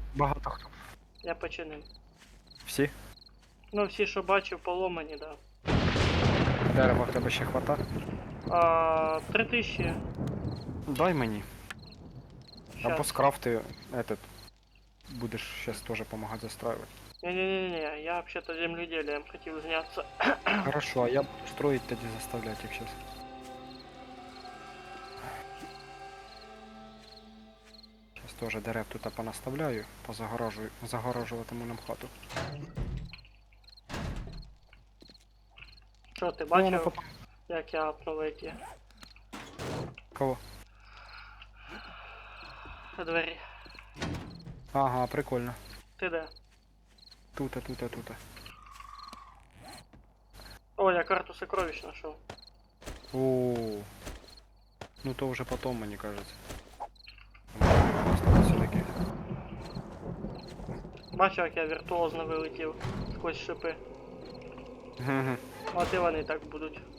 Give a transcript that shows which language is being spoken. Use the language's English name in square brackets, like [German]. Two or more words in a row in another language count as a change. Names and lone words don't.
[Ukrainian] багато хто. Я починив. Всі? Ну всі, що бачив, поломані, да. Дерева в тебе ще хвата? 3000. Дай мені. Або Щас. [Russian] скрафти этот. Будеш сейчас тоже помогать застраивать. Не-не-не, я вообще-то земледелием [Ukrainian] хотів зняться. [Russian] Хорошо, а я буду строить тоді заставлять их сейчас. Сейчас тоже дерев тут понаставляю, [Ukrainian] загоражуватиму нам хату. Що ти Ну, воно бачив, [Russian] потом- [Ukrainian] як я апнув эти Кого? двері? Ага, прикольно. Ти де? Тута. О, я [Russian] карту сокровищ [Ukrainian] знайшов. [Russian] О, ну то уже потом, мне кажется. Осталось всё-таки. [Ukrainian] Бачив, як я віртуозно вилетів сквозь шипи. Мгм. От і вони так будуть.